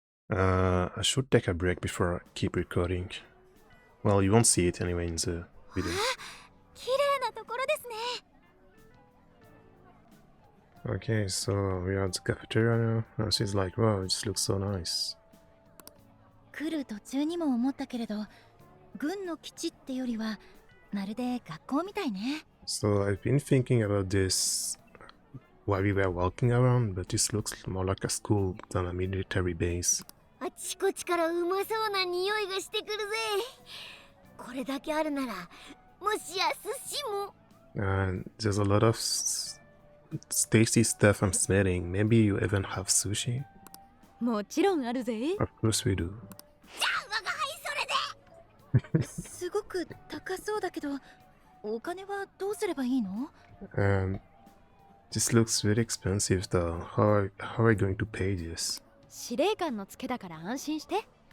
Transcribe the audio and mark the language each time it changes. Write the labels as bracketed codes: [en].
[en] I should take a break before I keep recording. Well, you won't see it anyway in the video. [ja] 綺麗なところですね。 [en] Okay, so we are at the cafeteria now. And she's like, wow, it just looks so nice. [ja] 来る途中にも思ったけれど、軍の基地ってよりはまるで学校みたいね。 [en] So I've been thinking about this while we were walking around, but this looks more like a school than a military base. [ja] あちこちからうまそうな匂いがしてくるぜ。これだけあるなら、もしや寿司も。 [en] And there's a lot of tasty stuff I'm smelling. Maybe you even have sushi? [ja] もちろんあるぜ。 [en] Of course we do. [ja] じゃあ我が輩それで。すごく高そうだけど、お金はどうすればいいの？ [en] This looks very expensive though. How are we going to pay this? [ja] 司令官のツケだから安心して。